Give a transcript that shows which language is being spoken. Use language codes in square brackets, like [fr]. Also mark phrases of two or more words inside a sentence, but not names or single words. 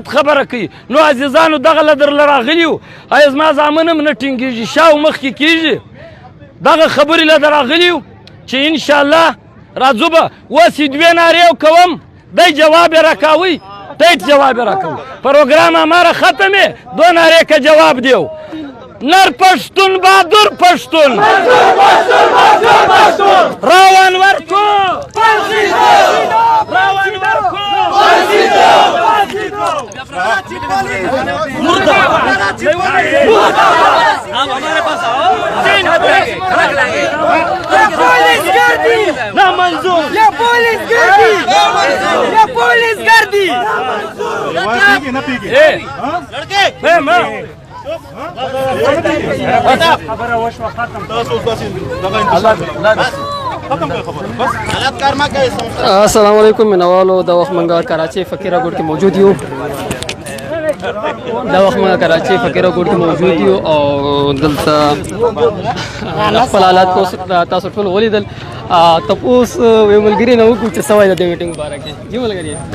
[ps] خبره کوي نو عزیزانو دغه له درله راغلي یو ایا زما زامن هم نه ټینګېږي شا او مخکې کېږي دغه خبرې له در راغلي یو چې انشاءالله راځو به اوس یې 2 نارې کوم دی جواب یې راکاوئ ټیټ جواب یې راکوئ پروګرام هماره ختمې 2 نارې که جواب دیو نر پښتون بهادر پښتون راون ورکو راون ورکو [ur] آپ ہمارے پاس آؤ پولیس گردی نا منظور یہ پولیس گردی یہ پولیس گردی لڑکے میں [ps] السلام علیکم مینوالو د وخت منګه کراچۍ فقیره ګوټ کې موجود یو دا وخت منګه کراچۍ فقیره ګوټ کې موجود یو او دلته خپل حالات تاسو ټول ولیدل تپوس یو ملګري نه وکړو چې سوای د دې میټینګ باره کې جی ملګري